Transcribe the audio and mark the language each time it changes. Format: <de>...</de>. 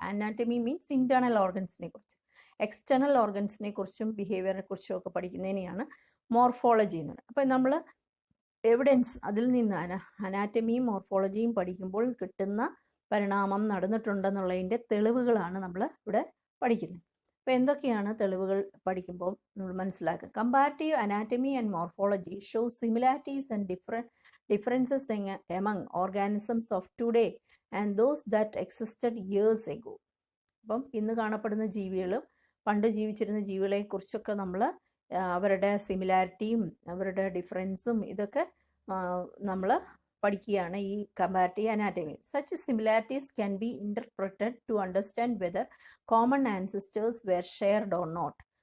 <ml>Anatomy means internal ഓർഗൻസിനെ കുറിച്ച്, external ഓർഗൻസിനെ കുറിച്ചും ബിഹേവിയറിനെ കുറിച്ചും ഒക്കെ പഠിക്കുന്നതിനെയാണ് മോർഫോളജി എന്ന് പറയുന്നത്. അപ്പോൾ നമ്മൾ എവിഡൻസ് അതിൽ നിന്ന് അനാറ്റമിയും മോർഫോളജിയും പഠിക്കുമ്പോൾ കിട്ടുന്ന പരിണാമം നടന്നിട്ടുണ്ടെന്നുള്ളതിൻ്റെ തെളിവുകളാണ് നമ്മൾ ഇവിടെ പഠിക്കുന്നത്. അപ്പോൾ എന്തൊക്കെയാണ് തെളിവുകൾ പഠിക്കുമ്പോൾ നമ്മൾ മനസ്സിലാക്കുക?</ml> <en>Comparative anatomy and morphology show similarities and differences among organisms of today and those that existed years ago.</en> <ml>അപ്പം ഇന്ന് കാണപ്പെടുന്ന ജീവികളും പണ്ട് ജീവിച്ചിരുന്ന ജീവികളെ കുറിച്ചൊക്കെ നമ്മൾ അവരുടെ സിമിലാരിറ്റിയും അവരുടെ ഡിഫറൻസും ഇതൊക്കെ നമ്മൾ പഠിക്കുകയാണ് ഈ comparative anatomy.</ml> <en>Such similarities can be interpreted to understand whether common ancestors were shared or not.</en>